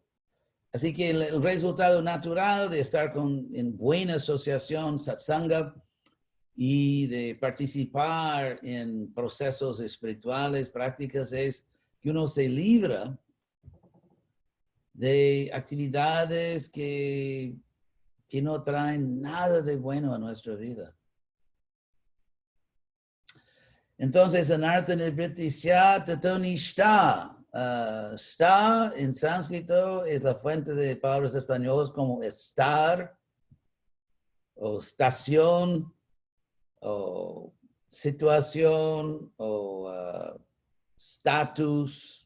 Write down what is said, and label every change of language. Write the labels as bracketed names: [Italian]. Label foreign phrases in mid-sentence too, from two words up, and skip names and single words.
[Spanish] Así que el resultado natural de estar en buena asociación, satsanga, y de participar en procesos espirituales, prácticas, es que uno se libra de actividades que no traen nada de bueno a nuestra vida. Entonces, [Sanskrit] अनर्थ निवृत्तिस्यात् ततो निष्ठा. [Spanish] Sta en sánscrito es la fuente de palabras españolas como estar, o estación, o situación, o status.